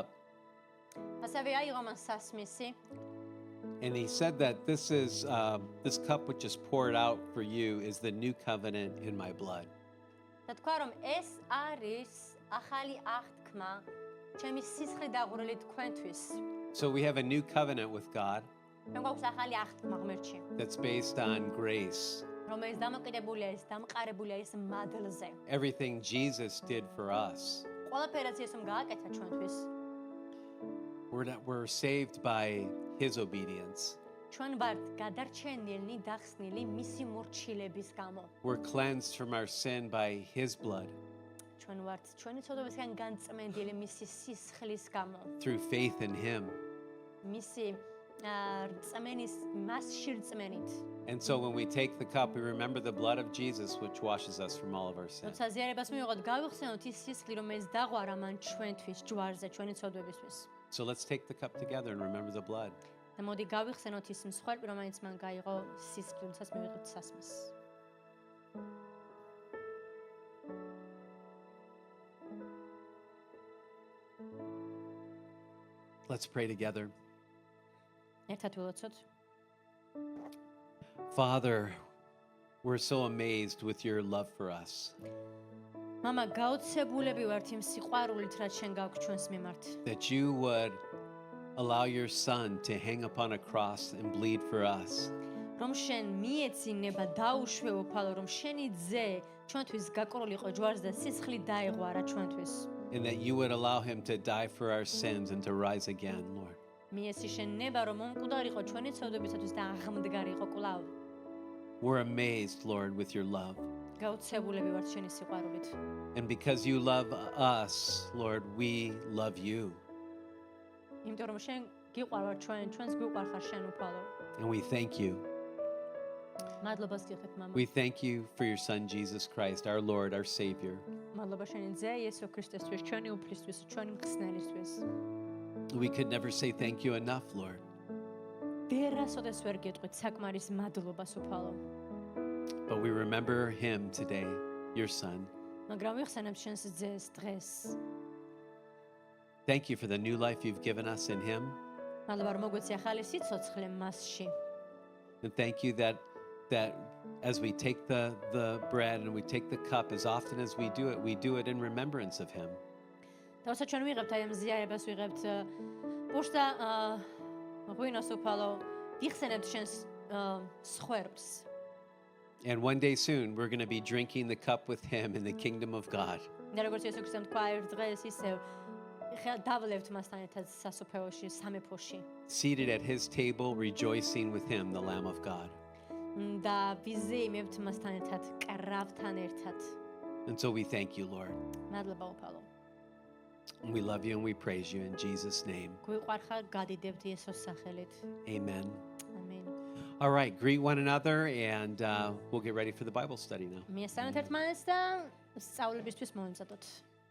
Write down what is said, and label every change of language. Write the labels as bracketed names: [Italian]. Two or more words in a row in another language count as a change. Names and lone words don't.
[Georgian] ასევე აიღო მან სასმისი [English] and he said that this cup which is poured out for you is the new covenant in my blood. [Georgian] და თქვა რომ ეს არის ახალი აღთქმა ჩემი სისხლით დაღვრილი თქვენთვის. [English] So we have a new covenant with God [Georgian] ჩვენ გვაქვს ახალი აღთქმა ღმერთში, [English] that's based on grace. [Georgian] რომელიც დამოკიდებულია დამყარებულია ის მადლზე. [English] Everything Jesus did for us. [Georgian] ყველაფერაც იესომ გააკეთა ჩვენთვის. [English] We're saved by his obedience. [Georgian] ჩვენ ვართ გადარჩენილნი დახსნილი მისი მორჩილების გამო. [English] We're cleansed from our sin by his blood [Georgian] ჩვენ ვართ ჩვენი ცოდვებისგან განწმენდილი მისი სისხლის გამო. [English] through faith in him. [Georgian] მისი რწმენის მასში რწმენით. [English] And so when we take the cup, we remember the blood of Jesus, which washes us from all of our sin. [Georgian] როცა ზიარებას მივიღოთ, გავიხსენოთ ის სისხლი, რომელიც დაღვარა მან ჩვენთვის, ჯვარზე, ჩვენი ცოდვებისთვის. [English] So let's take the cup together and remember the blood. [Georgian] და მოდი გავიხსენოთ ის მსხვერპლი, რომელიც მან გაიღო სისხლი, როდესაც მივიღებთ სასმის. [English] Let's pray together. [Georgian] ერთად ვილოცოთ. [English] Father, we're so amazed with your love for us, [Georgian] მამა, გაოცებულები ვართ იმ სიყვარულით, რაც შენ გაქვს ჩვენს მიმართ. [English] that you would allow your son to hang upon a cross and bleed for us. [Georgian] რომ შენ მიეცინება დაუშვეო ფალო, რომ შენი ძე ჩვენთვის გაკროლიყო ჯვარზე და სისხლი დაეღვარა ჩვენთვის. [English] And that you would allow him to die for our sins and to rise again, Lord. [Georgian] მიეცი შენ ნება, რომ მომკვდარიყო ჩვენი ცოდვებისათვის და აღმდგარიყო კვლავ. [English] We're amazed, Lord, with your love. [Georgian] გაოცებულები ვართ შენი სიყვარულით. [English] And because you love us, Lord, we love you. [Georgian] იმიტომ რომ შენ გიყვარვარ ჩვენს გვიყვარხარ შენ უფალო. [English] And we thank you. [Georgian] მადლობას გიხდით მამა. [English] We thank you for your son, Jesus Christ, our Lord, our Savior. [Georgian] მადლობა შენი ძე იესო ქრისტესთვის, ჩვენი უფლისთვის, ჩვენი მხსნელისთვის. [English] We could never say thank you enough, Lord. [Georgian] ვერასოდეს ვერ გეტყვით საკმარის მადლობას უფალო. [English] But we remember him today, your son. [Georgian] მაგრამ ვიხსენებ შენს ძეს დღეს. [English] Thank you for the new life you've given us in him. [Georgian] მადლობა რომ მოგვეცი ახალი სიცოცხლე მასში. [English] And thank you that as we take the bread and we take the cup, as often as we do it in remembrance of him. [Georgian] და როცა ჩვენ ვიღებთ აი ამ ზიარებას ვიღებთ პურს და ღვინოს უფალო, ვიხსენებთ შენს სხვერპს. [English] And one day soon, we're going to be drinking the cup with him in the kingdom of God. [Georgian] და როგორც იესო ქრისტემ თქვა ერთ დღეს ისევ დავლებთ მასთან ერთად სასופეოში, სამეფოში. [English] Seated at his table, rejoicing with him, the Lamb of God. [Georgian] და ვიზეიმებთ მასთან ერთად, კრავთან ერთად. [English] And so we thank you, Lord. [Georgian] მადლობა უფალო. [English] And we love you and we praise you in Jesus' name. [Georgian] გვიყვარხარ, გადიდებთ იესოს სახელით. [English] Amen. [Georgian] ამენ. [English] All right, greet one another and we'll get ready for the Bible study now. [Georgian] მიესალმეთ ერთმანეთს და სწავლებისთვის მომწადოთ.